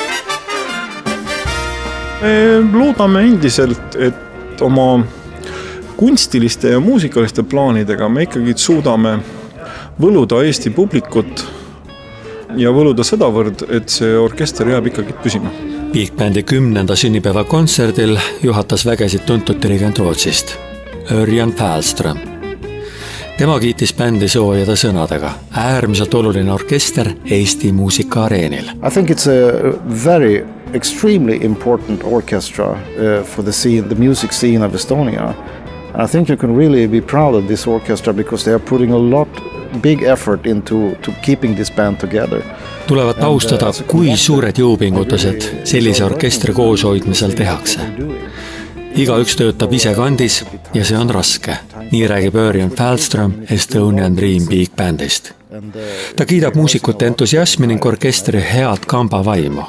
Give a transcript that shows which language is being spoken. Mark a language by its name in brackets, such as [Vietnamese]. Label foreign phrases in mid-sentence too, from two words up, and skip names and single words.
[Estonian] Me loodame endiselt, et oma kunstiliste ja muusikaliste plaanidega me ikkagi suudame võluda Eesti publikut ja võluda sedavõrd, et see orkester jääb ikkagi püsima. Big Bandi 10. sünnipäeva kontserdil juhatas vägesid tuntud dirigent Rootsist, Örjan Fällström. Tema kiitis bändi soojade sõnadega. Äärmiselt oluline orkester Eesti muusikaareenil. [English] I think it's a very extremely important orchestra for the music scene of Estonia. I think you can really be proud of this orchestra because they are putting a big effort into keeping this band together. [Estonian] Tulevad taustada, kui suured jõupingutused sellise orkestri kooshoidmisel tehakse. Igaüks töötab ise kandis ja see on raske. Nii räägib Örjan Fällström Estonian Dream Big Bandist. Ta kiidab muusikute entusiasmi ning orkestri head kamba vaimu.